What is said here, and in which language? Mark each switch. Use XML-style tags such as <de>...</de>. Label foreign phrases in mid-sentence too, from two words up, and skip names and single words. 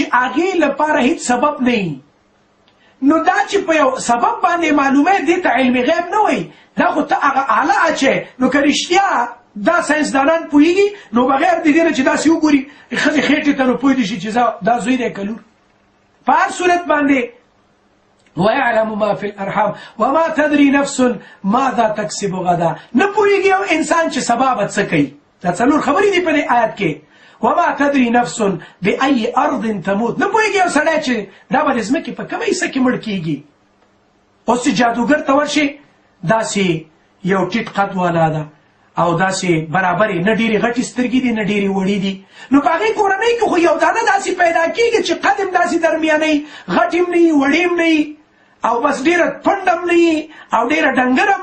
<ps>هغې لپاره هیڅ سبب نه وي نو دا چې په یو سبب باندې معلومه دې ته علم غیب نه وایي دا خو ته هغه اعلی اچې نو که رښتیا دا ساینسدانان پوهېږي نو بغیر د دې نه چې داسې وګوري ښځې خېټې ته نو پوه دي شي چې دا زوی دی که لور په هر صورت باندې</ps> <ar>ويعلم ما في الارحام وما تدري نفس ماذا تكسب غدا</ar> <ps>نه پوهېږي یو انسان چې سبا به څه کوي دا څلور خبرې دي په دې آیت کې</ps> <ar>وما تدري نفس بأي ارض تموت</ar> <ps>نه پوهېږي یو سړی چې دا به د ځمکې په کومه حصه کې مړ کېږي اوس چې جادوګر ته ورشي داسې یو ټیټ قد والا ده او داسې برابرې نه ډېرې غټې سترګې دي نه ډېرې وړې دي نو په هغې کورنۍ کې خو یو دانه داسې پیدا کېږي چې قد هم داسې درمیانۍ غټ هم نه وي وړې هم نه وي او بس ډېره پنډ هم نه وي او ډېره ډنګر هم</ps>